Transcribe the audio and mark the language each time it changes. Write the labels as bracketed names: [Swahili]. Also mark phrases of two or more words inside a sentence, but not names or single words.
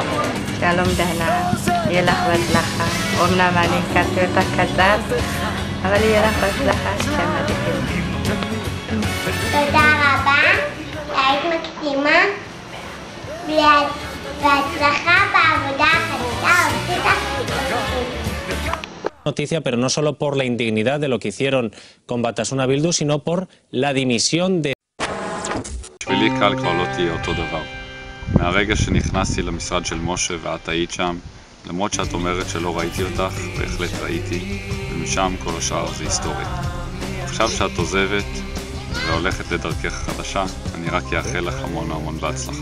[Hebrew] שלום דהנה, יהיה לך בהצלחה. אומנם אני הכרתי אותך קצת, אבל יהיה לך בהצלחה שמעדיפים. תודה רבה, היית מקסימה, בהצלחה בעבודה החדשה. [Spanish] Noticia, pero no solo por la indignidad de lo que hicieron con Batasuna Bildu, sino por la dimisión de... [Hebrew] בשבילי קל כבר לא תהיה אותו דבר. מהרגע שנכנסתי למשרד של משה ואת היית שם, למרות שאת אומרת שלא ראיתי אותך, בהחלט ראיתי, ומשם כל השאר זה היסטוריה. עכשיו שאת עוזבת והולכת לדרכך חדשה, אני רק אאחל לך המון המון בהצלחה.